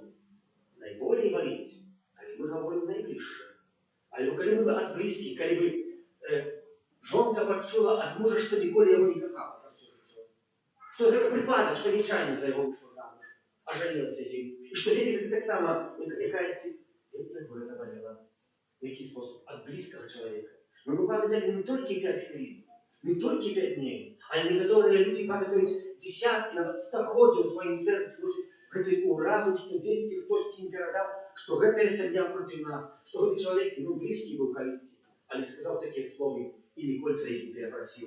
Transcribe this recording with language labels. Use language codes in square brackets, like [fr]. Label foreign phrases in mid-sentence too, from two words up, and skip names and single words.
[be] Найболей баліць, калі мы гаворым найбліжшае. Альбо калі мы ад блізкіх, калі бы жонка пачула ад мужа, што ніколі яго не кахала праз усё жыццё. Што гэта прыпадак, што нечаянна за яго выйшла замуж, а жанілася з ім. І што дзеці гэта таксама якаясьці, як бы гэта балела. [uk] В які спосіб? [be] Ад блізкага чалавека. Мы памяталі не толькі 5 хвілін, не толькі 5 дней, але некаторыя людзі памятаюць дзесяткі, нават стагоддзяў у сваім сэрцы носіць гэтай уразу, што дзесьці хтосьці ім перадаў, што гэтая сям'я проці нас, што гэты чалавек, блізкі быў калісьці, але сказаў такія словы і ніколі за іх перапрасіў.